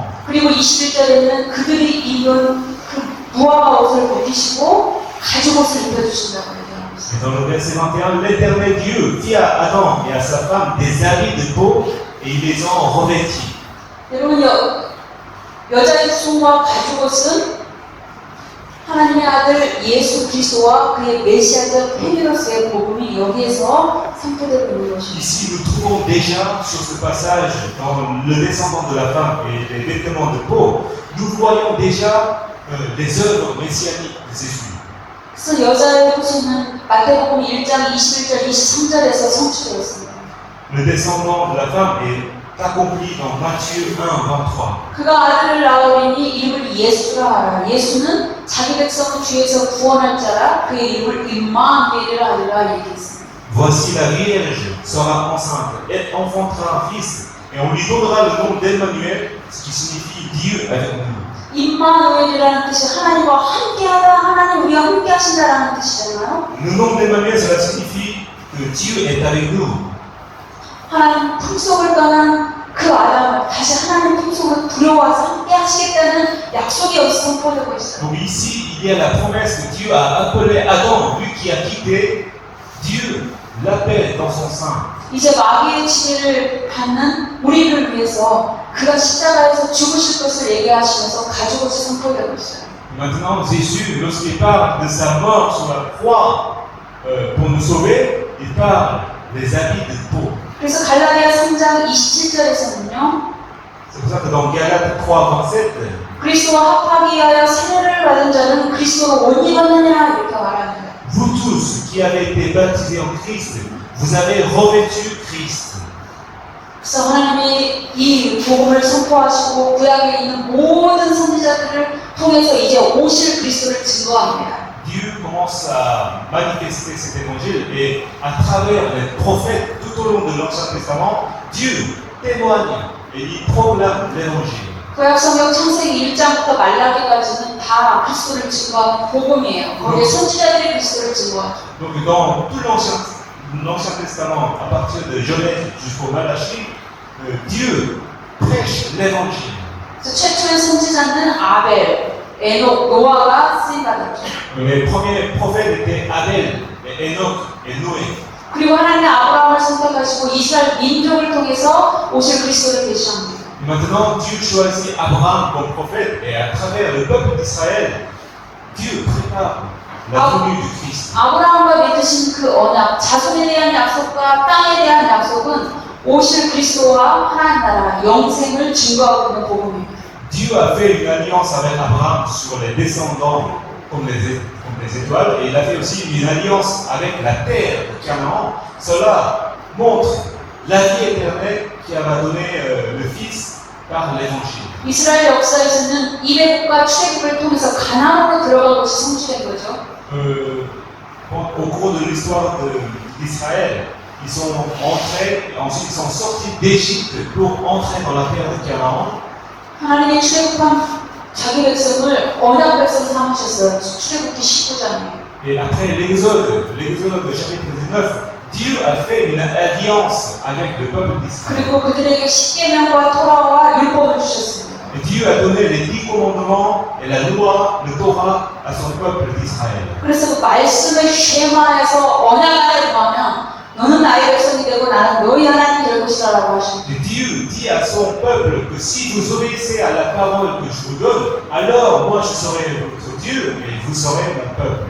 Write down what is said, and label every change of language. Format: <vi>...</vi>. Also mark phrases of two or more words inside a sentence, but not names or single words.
<ko>그리고 21절에는 그들이 입은 그 무화과 옷을 벗기시고 가죽 옷을 입혀주신다고 얘기하고 있습니다.</ko> <fr>Et dans le verset 21, l'Éternel Dieu fit à Adam et à sa femme des habits de peau et ils les ont revêtis.</fr> <ko>여러분 여자의 후손과 가죽 옷은 하나님의 아들 예수 그리스도와 그의 메시아적 페미로스의 복음이 여기에서 선포되고 있는 것입니다.</ko> <fr>Ici, nous trouvons déjà sur ce passage, dans le descendant de la femme et les vêtements de peau, nous voyons déjà les œuvres messianiques de Jésus.</fr> <ko>그래서 여자의 후손은 마태복음 1장 21절 23절에서 성취되었습니다.</ko> <fr>Le descendant de la femme est accompli dans Matthieu 1, 23.</fr> <ko>그가 아들을 낳으리니 이름을 예수라 하라. 예수는 자기 백성을 죄에서 구원할 자라. 그의 이름을 임마누엘이라 하리라 얘기했습니다.</ko> <fr>Voici la Vierge sera enceinte, elle enfantera un fils, et on lui donnera le nom d'Emmanuel, ce qui signifie Dieu avec nous.</fr> <ko>임마누엘이라는 뜻이 하나님과 함께하다, 하나님 우리와 함께하신다라는 뜻이잖아요.</ko> <fr>Le nom d'Emmanuel, cela signifie que Dieu est avec nous.</fr> <ko>하나님 품속을 떠난 그 아담을 다시 하나님 품속으로 들어와서 함께 하시겠다는 약속이 여기서 선포되고 있어요.</ko> <fr>Donc ici, il y a la promesse que Dieu a appelé Adam, lui qui a quitté, Dieu l'appelle dans son sein.</fr> <ko>이제 마귀의 지배를 받는 우리를 위해서 그가 십자가에서 죽으실 것을 얘기하시면서 가죽옷이 선포되고 있어요.</ko> <fr>Maintenant, Jésus, lorsqu'il parle de sa mort sur la croix pour nous sauver, il parle des habits de peau.</fr> <ko>그래서 갈라디아 3장 27절에서는요.</ko> <fr>C'est pour ça que dans Galates 3, 27,</fr> <ko>그리스도와 합하기 위하여 세례를 받은 자는 그리스도로 옷 입었느냐 이렇게 말합니다.</ko> <fr>vous tous qui avez été baptisés en Christ, vous avez revêtu Christ.</fr> <ko>그래서 하나님이 이 복음을 선포하시고 구약에 있는 모든 선지자들을 통해서 이제 오실 그리스도를 증거합니다.</ko> <fr>Dieu commence à manifester cet évangile et à travers les prophètes tout au long de l'Ancien Testament, Dieu témoigne et il proclame l'évangile.</fr> <ko>구약 성경 창세기 1장부터 말라기까지는 다 그리스도를 증거하는 복음이에요. 거기에 선지자들이 그리스도를 증거하죠.</ko> <fr>Donc dans tout l'Ancien Testament, à partir de Genèse jusqu'au Malachie, Dieu prêche l'évangile.</fr> <ko>그래서 최초의 선지자는 아벨, 에녹, 노아가 쓰임받았죠.</ko> <fr>Les premiers prophètes étaient Abel, et Enoch et Noé.</fr> <ko>그리고 하나님의 아브라함을 선택하시고 이스라엘 민족을 통해서 오실 그리스도를 계시합니다.</ko> <fr>Maintenant, Dieu choisit Abraham comme prophète et à travers le peuple d'Israël, Dieu prépare la venue du Christ.</fr> <ko>아브라함과 맺으신 그 언약, 자손에 대한 약속과 땅에 대한 약속은 오실 그리스도와 하나님 나라, 영생을 증거하고 있는 복음입니다.</ko> <fr>Dieu a fait une alliance avec Abraham sur les descendants comme les étoiles et il a fait aussi une alliance avec la terre de Canaan. Cela montre la vie éternelle qui va donner le Fils par l'évangile.</fr> <ko>이스라엘 역사에서는 이레국과 출애굽을 통해서 가나안으로 들어간 것이 성취된 거죠.</ko> <fr>Au cours de l'histoire d'Israël, ils sont entrés, ensuite ils sont sortis d'Égypte pour entrer dans la terre de Canaan.</fr> <ko>하나님의 출애굽한 자기 백성을 언약 백성 삼으셨어요. 출애굽기 19장에.</ko> <fr>Et après l'Exode chapitre 19, Dieu a fait une alliance avec le peuple d'Israël.</fr> <ko>그리고 그들에게 십계명과 토라와 율법을 주셨습니다.</ko> <fr>Et Dieu a donné les 10 commandements et la loi, le Torah, à son peuple d'Israël.</fr> <ko>그래서 그 말씀을 쉐마해서 언약 안에 들어가면 너는 나의 백성이 되고 나는 너희 하나님이 되고 것이라고 하십니다.</ko> <fr>Et Dieu dit à son peuple que si vous obéissez à la parole que je vous donne, alors moi je serai votre Dieu et vous serez mon peuple.</fr>